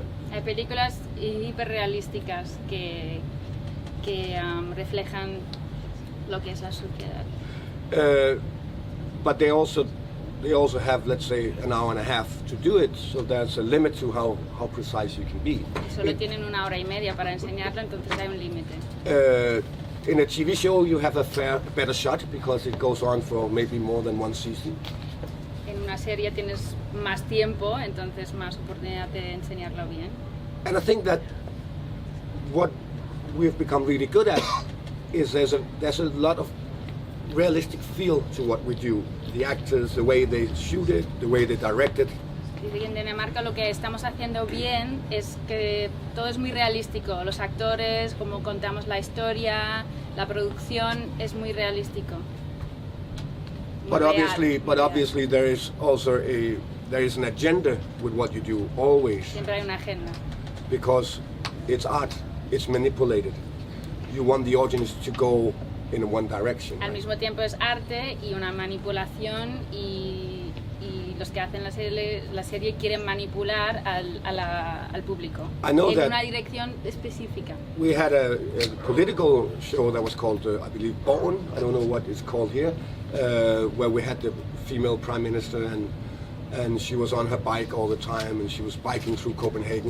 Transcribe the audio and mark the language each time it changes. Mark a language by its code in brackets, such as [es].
[es] Hay películas hiperrealísticas que reflejan lo que es la sociedad. [en] But they also have, let's say, an hour and a half to do it, so there's a limit to how precise you can be. [es] Solo tienen 1 hora y media para enseñarlo, entonces hay un límite. [en] In a TV show, you have a better shot because it goes on for maybe more than one season. [es] En una serie tienes más tiempo, entonces más oportunidad de enseñarlo bien. [en] And I think that what we've become really good at is there's a lot of realistic feel to what we do. The actors, the way they shoot it, the way they direct it. [es] Dice que en Dinamarca lo que estamos haciendo bien es que todo es muy realístico. Los actores, como contamos la historia, la producción es muy realístico. [en] But obviously there is also an agenda with what you do always, [es] Siempre hay una agenda. [en] because it's art, it's manipulated. You want the audience to go in one direction. [es] Al mismo tiempo es arte y una manipulación y los que hacen la serie quieren manipular al público [en] I know [es] en [en] that [es] una dirección específica. [en] we had a political show that was called, I believe, Borgen, I don't know what it's called here, where we had the female prime minister and she was on her bike all the time and she was biking through Copenhagen.